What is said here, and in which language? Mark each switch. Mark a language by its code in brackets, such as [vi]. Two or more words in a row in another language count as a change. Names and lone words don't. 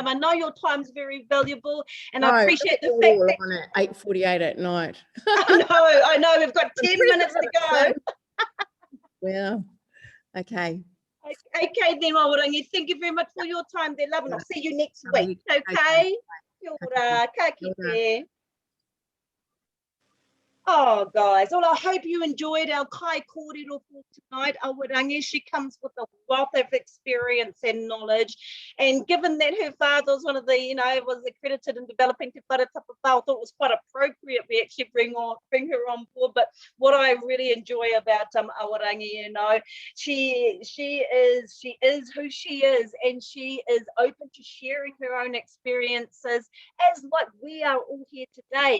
[en] I know your time's very valuable, and I appreciate the fact that we're on at 8:48 at night. I know, we've got 10 minutes to go. Well, okay. Okay then, Awarangi, thank you very much for your time there, love, and I'll see you next week, okay? [mi] Kia ora, ka kite. [en] Oh, guys, well, I hope you enjoyed our [mi] kai kōrero [en] for tonight. Awarangi, she comes with a wealth of experience and knowledge. And given that her father was one of the, you know, was accredited in developing Te Whare Tapawha, I thought it was quite appropriate we actually bring her on board. But what I really enjoy about Awarangi, you know, she is who she is, and she is open to sharing her own experiences, as like we are all here today.